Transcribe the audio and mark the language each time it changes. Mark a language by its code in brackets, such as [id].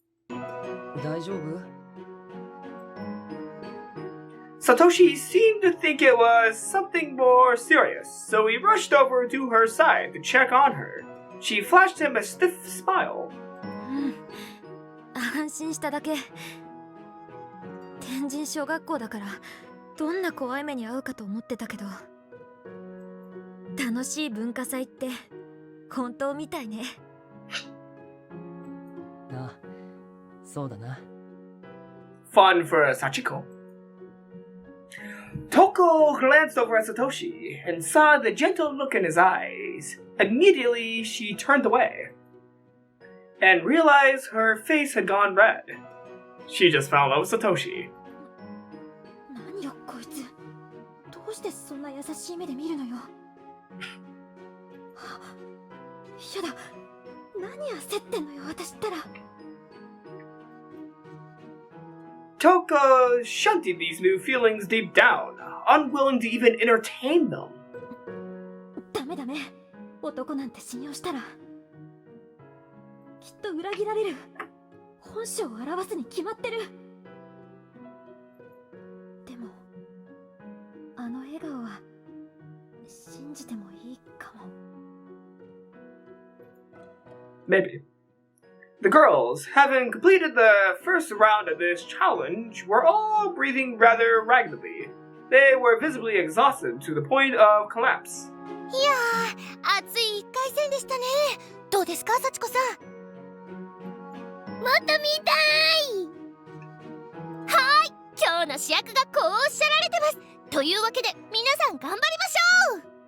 [ja] 大丈夫？ [en] Satoshi seemed to think it was something more serious, so he rushed over to her side to check on her. She flashed him a stiff smile. [ja] 安心しただけ。天神小学校だからどんな怖い目に遭うかと思ってたけど、楽しい文化祭って本当みたいね。あ、そうだな。 [en] Fun for Sachiko. Toko glanced over at Satoshi and saw the gentle look in his eyes. Immediately, she turned away and realized her face had gone red. She just fell in love with Satoshi. [ja] 何よこいつ、どうしてそんな優しい目で見るのよ。やだ、何焦ってんのよ私ったら。 [en] Toko shunted these new feelings deep down, unwilling to even entertain them. [ja] ダメダメ、男なんて信用したらきっと裏切られる。本性を表すに決まってる。でもあの笑顔は信じてもいいかも。 [en] Maybe. The girls, having completed the first round of this challenge, were all breathing rather raggedly. They were visibly exhausted to the point of collapse. [ja] いやー、熱い1回戦でしたね。どうですか、幸子さん。もっと見たい。はーい、今日の主役がこうおっしゃられてます。というわけで皆さん頑張りましょう。